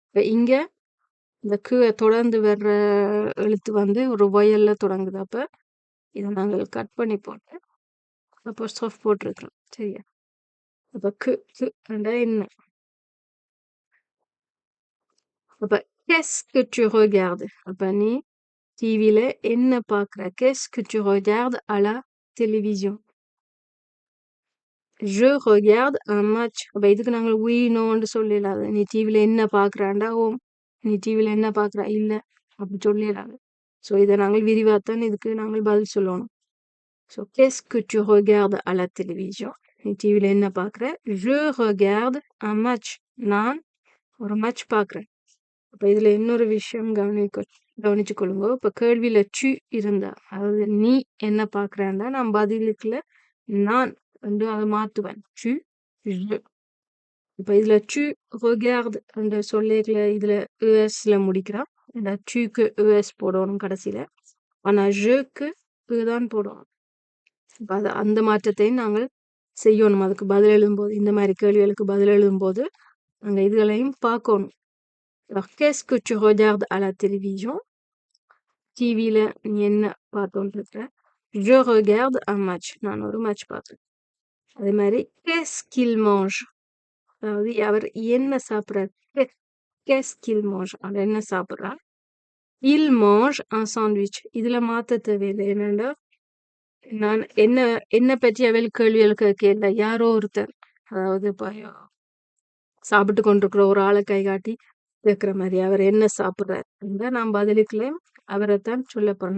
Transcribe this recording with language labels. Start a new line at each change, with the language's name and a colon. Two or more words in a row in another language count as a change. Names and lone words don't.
Tamil: இப்ப இங்க இந்த தொடர்ந்து வர்ற எழுத்து வந்து ஒரு வயல்ல தொடங்குது. அப்ப இதை நாங்கள் கட் பண்ணி போட்டு அப்போஸ்ட்ரோஃப் போட்டிருக்கிறோம். சரியா? அப்ப என்றா என்ன? அப்ப
French: qu'est-ce que tu regardes?
Tamil: அப்ப நீ டிவில என்ன பார்க்குற?
French: Qu'est-ce que tu regardes à la télévision? Je regarde un match.
Tamil: அப்ப இதுக்கு நாங்கள்
French: oui no
Tamil: ன்னு சொல்லிடலாது. நீ டிவில என்ன பார்க்குறாண்டா ஓம், நீ டிவில என்ன பார்க்குறா இல்ல அப்படி சொல்லிடலாது. ஸோ இதை நாங்கள் விரிவாத்தான் இதுக்கு நாங்கள் பதில் சொல்லணும்.
French: ஸோ qu'est-ce que tu regardes à la télévision?
Tamil: நீ டிவில என்ன பார்க்குற?
French: Je regarde un match.
Tamil: நான் ஒரு மேட்ச் பார்க்குறேன். அப்ப இதுல இன்னொரு விஷயம் கவனிச்சு கொள்ளுங்க. இப்ப கேள்வியில டு இருந்தா, அதாவது நீ என்ன பார்க்கறேன்னா நான் பதிலுக்குள்ள நான் வந்து அதை மாத்துவேன். டு je. இப்ப இதுல டு regarde என்ற சொல்லிக்கல இதுல ல முடிக்கிறான். இந்த டுக்கு போடணும் கடைசியில. ஆனா ஜுக்கு தான் போடணும். இப்ப அந்த மாற்றத்தையும் நாங்கள் செய்யணும். அதுக்கு பதில் எழுதும்போது, இந்த மாதிரி கேள்விகளுக்கு பதில் எழுதும்போது நாங்க இதுகளையும் பார்க்கணும்.
French: Alors, qu'est-ce que tu regardes à la télévision?
Tamil: டிவியில நீ என்ன பார்த்தோன்னு இருக்கிற?
French: Je regarde un match.
Tamil: நான் ஒரு மேட்ச் பார்த்தேன். அதே மாதிரி
French: qu'est-ce qu'il mange?
Tamil: அதாவது அவர் என்ன சாப்பிட்றார்?
French: Qu'est-ce qu'il mange? அவர் என்ன சாப்பிட்றார்? Il mange un sandwich.
Tamil: இதுல மாத்த தேவையில்லை. என்னன்னா நான் என்ன பற்றி அவள் கேள்விகள் கேட்கல. யாரோ ஒருத்தர், அதாவது இப்போ சாப்பிட்டு கொண்டிருக்கிற ஒரு ஆளை கை காட்டி கேட்குற மாதிரி அவர் என்ன சாப்பிட்றார் என்றால் நான் பதிலுக்குள்ள அவரைத்தான் சொல்ல போறேன்.